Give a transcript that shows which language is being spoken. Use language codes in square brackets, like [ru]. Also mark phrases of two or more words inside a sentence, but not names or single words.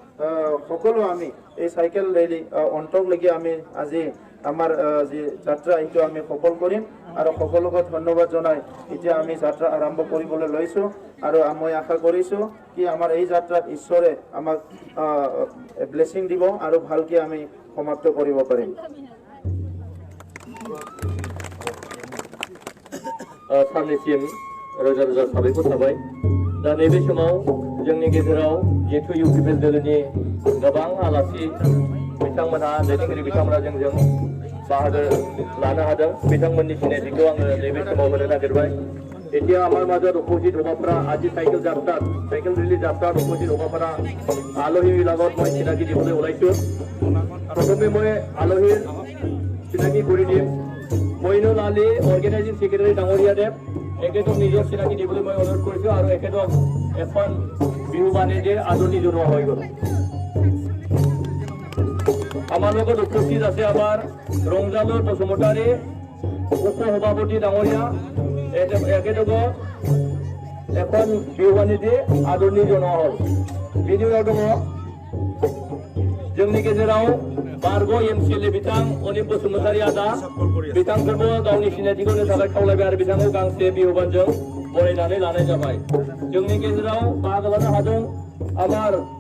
[as] সকলো আমি এই চাইকেল ৰেলী অন্তলৈকে আমি আজি আমাৰ যি যাত্ৰা এইটো আমি সফল কৰিম আৰু সকলোকে ধন্যবাদ জনাই এতিয়া আমি যাত্ৰা আৰম্ভ কৰিবলৈ লৈছোঁ আৰু মই আশা কৰিছোঁ কি আমাৰ এই যাত্ৰাত ঈশ্বৰে আমাক ব্লেছিং দিব আৰু ভালকৈ আমি সমাপ্ত কৰিব পাৰিম। [brx] साननैसिम रोजा रोजा साबायखर थाबाय दा नैबे समाव जोंनि गेजेराव जिहेथु इउपिपिएल दोलोनि गोबां आलासि बिथांमोनहा दैदेनगिरि बिथांमोना जोंजों बाहागो लानो हादों बिथांमोननि सिनायथिखौ आङो नैबे समाव होनो नागिरबाय [as] এতিয়া আমাৰ মাজত উপস্থিত হ'ব পৰা আজি চাইকেল ৰেলী যাত্ৰাত উপস্থিত হ'ব পৰা আলহীৰ লগত মই চিনাকি দিবলৈ ওলাইছোঁ প্ৰথমে মই আলহীৰ চিনাকি কৰি দিম মইনুল আলী [en] organizing secretary [as] ডাঙৰীয়াদেৱ এখেতক নিজৰ চিনাকি দিবলৈ মই অনুৰোধ কৰিছোঁ আৰু এখেতক এখন বিহু বাণীৰে আদৰণি জনোৱা হৈ গ'ল আমাৰ লগত উপস্থিত আছে আমাৰ ৰংজালৰ বসুমতাৰী উপ সভাপতি ডাঙৰীয়া এখেতক এখন বিহু বাণীৰে আদৰণি জনোৱা হ'ল [brx] बिनि उनाव दङ जोंनि गेजेराव बारग' एमसिएलए बिथां अनिल बसुमतारी आदा बिथांखौबो गावनि सिनायथिखौ होनो थाखाय खावलायबाय आरो बिथांखौ गांसे बिहुबानजों बरायनानै लानाय जाबाय जोंनि गेजेराव बाहागो लानो हादों आमार